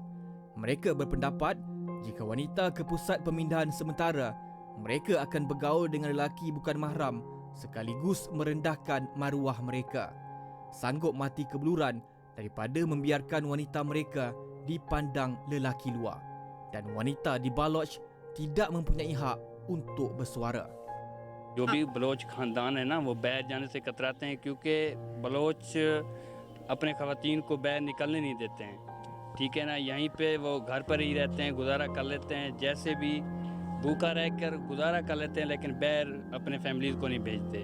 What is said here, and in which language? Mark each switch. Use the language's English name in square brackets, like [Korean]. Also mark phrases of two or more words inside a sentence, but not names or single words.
[Malay] Mereka berpendapat jika wanita ke pusat pemindahan sementara, mereka akan bergaul dengan lelaki bukan mahram sekaligus merendahkan maruah mereka. Sanggup mati kebeluran daripada membiarkan wanita mereka dipandang lelaki luar. Dan wanita di Baloch tidak mempunyai hak untuk bersuara. [Urdu] جو بھی بلوچ خاندان ہے نا، وہ باہر جانے سے کتراتے ہیں کیونکہ بلوچ اپنے خواتین کو باہر نکلنے نہیں دیتے ہیں. ٹھیک ہے نا، یہیں پہ وہ گھر پر ہی رہتے ہیں، گزارا کر لیتے ہیں، جیسے بھی بھوکا رہ کر گزارا کر لیتے ہیں، لیکن باہر اپنے فیملیز کو نہیں بھیجتے.